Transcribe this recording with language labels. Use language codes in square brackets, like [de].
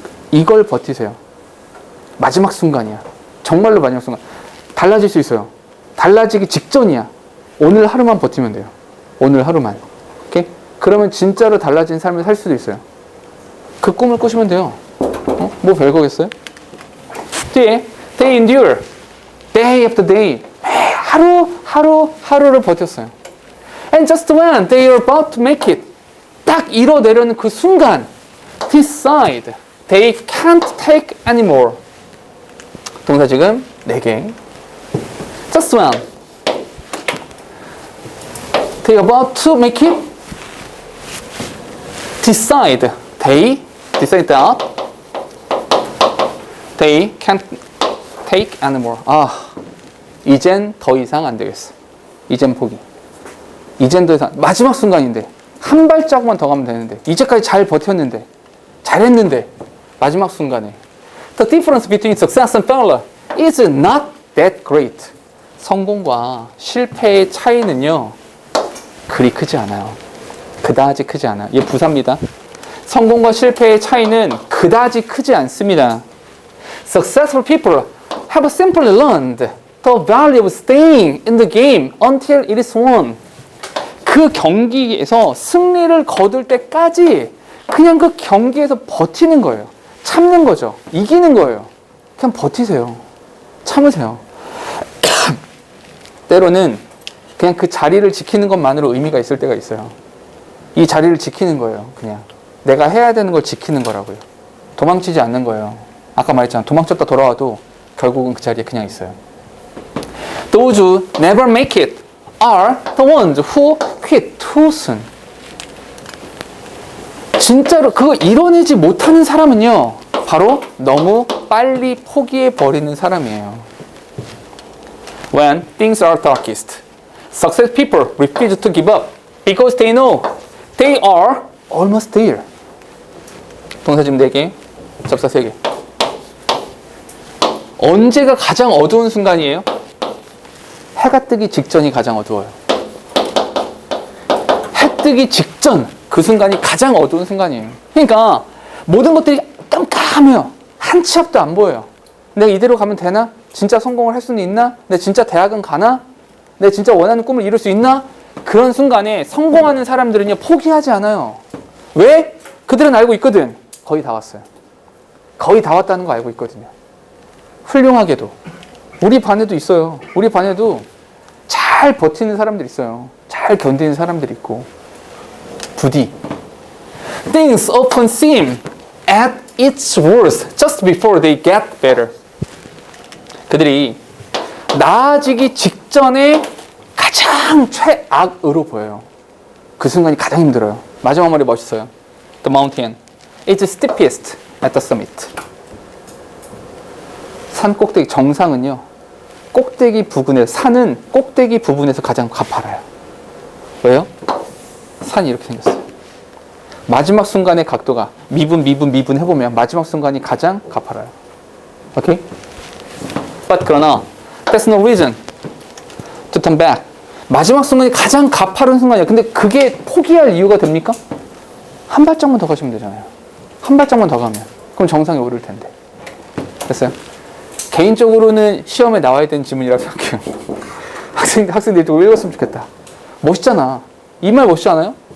[ko] 이걸 버티세요. 마지막 순간이야. 정말로 마지막 순간. 달라질 수 있어요. 달라지기 직전이야. 오늘 하루만 버티면 돼요. 오늘 하루만. 오케이? 그러면 진짜로 달라진 삶을 살 수도 있어요. 그 꿈을 꾸시면 돼요. 뭐 별거겠어요? 뒤에 [en] they endure. day after day. [ko] 하루를 버텼어요. [en] And just when they are about to make it. [ko] 딱 이뤄내려는 그 순간 decide. [en] They can't take anymore. [ko] 동사 지금 4개. [en] Just when they are about to make it. Decide. They decide that they can't take anymore. [ko] 이젠 더 이상 안 되겠어. 이젠 포기. 이젠 더 이상. 마지막 순간인데 한 발자국만 더 가면 되는데 이제까지 잘 버텼는데 잘했는데 마지막 순간에 [en] The difference between success and failure is not that great. [ko] 성공과 실패의 차이는요 그리 크지 않아요. 그다지 크지 않아요. 얘 부사입니다. 성공과 실패의 차이는 그다지 크지 않습니다. [en] Successful people have simply learned the value of staying in the game until it is won. [ko] 그 경기에서 승리를 거둘 때까지 그냥 그 경기에서 버티는 거예요. 참는 거죠. 이기는 거예요. 그냥 버티세요. 참으세요. 때로는 그냥 그 자리를 지키는 것만으로 의미가 있을 때가 있어요. 이 자리를 지키는 거예요. 그냥 내가 해야 되는 걸 지키는 거라고요. 도망치지 않는 거예요. 아까 말했잖아. 도망쳤다 돌아와도 결국은 그 자리에 그냥 있어요. [en] Those who never make it are the ones who quit too soon. [ko] 진짜로 그거 이뤄내지 못하는 사람은요 바로 너무 빨리 포기해버리는 사람이에요. [en] When things are darkest, success people refuse to give up because they know they are almost there. [ko] 동사 지금 4개, 접사 3개. 언제가 가장 어두운 순간이에요? 해가 뜨기 직전이 가장 어두워요. 해 뜨기 직전 그 순간이 가장 어두운 순간이에요. 그러니까 모든 것들이 깜깜해요. 한 치 앞도 안 보여요. 내가 이대로 가면 되나? 진짜 성공을 할 수는 있나? 내가 진짜 대학은 가나? 내가 진짜 원하는 꿈을 이룰 수 있나? 그런 순간에 성공하는 사람들은요 포기하지 않아요. 왜? 그들은 알고 있거든. 거의 다 왔어요. 거의 다 왔다는 거 알고 있거든요. 훌륭하게도 우리 반에도 있어요. 우리 반에도 잘 버티는 사람들 있어요. 잘 견디는 사람들이 있고. 부디 [en] Things often seem at its worst just before they get better. [ko] 그들이 나아지기 직전에 가장 최악으로 보여요. 그 순간이 가장 힘들어요. 마지막 말이 멋있어요. [en] The mountain is steepest at the summit. [ko] 산 꼭대기 정상은요. 꼭대기 부근에 산은 꼭대기 부분에서 가장 가파라요. 왜요? 산이 이렇게 생겼어요. 마지막 순간의 각도가 미분 해보면 마지막 순간이 가장 가파라요. 오케이? [en] But [ko] 그러나 [en] that's no reason to turn back. [ko] 마지막 순간이 가장 가파른 순간이에요. 근데 그게 포기할 이유가 됩니까? 한 발짝만 더 가시면 되잖아요. 한 발짝만 더 가면 그럼 정상에 오를 텐데. 됐어요? 개인적으로는 시험에 나와야 되는 지문이라고 생각해요. 학생들이 좀 읽었으면 좋겠다. 멋있잖아. 이 말 멋있지 않아요?